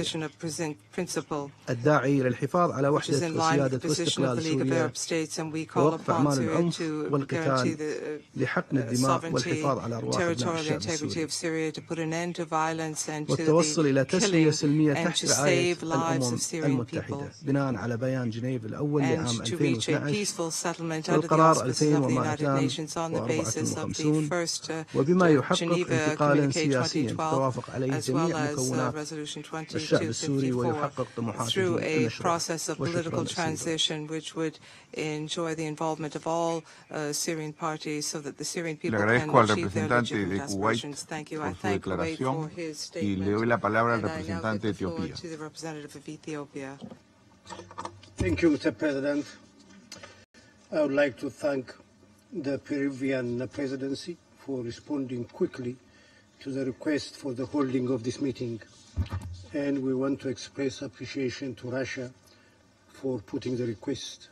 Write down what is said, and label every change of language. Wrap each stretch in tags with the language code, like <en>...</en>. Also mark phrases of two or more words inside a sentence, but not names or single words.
<ar>الداعي للحفاظ على وحدة وسيادة واستقلال سوريا ووقف أعمال العنف والقتال لحقن الدماء والحفاظ على أرواح أبناء الشعب السوري والتوصل إلى تسوية سلمية تحت رعاية الأمم المتحدة بناء على بيان جنيف الأول لعام 2012 والقرار 2254 وبما يحقق انتقالا سياسيا توافق عليه جميع مكونات الشعب السوري ويحقق طموحاته المشروعة.</ar> <es>Le agradezco al representante de Kuwait por su declaración y le doy la palabra al representante de Etiopía.</es> <en>Thank you, Mr. President. I would like to thank the Peruvian presidency for responding quickly to the request for the holding of this meeting. And we want to express appreciation to Russia for putting the request.</en>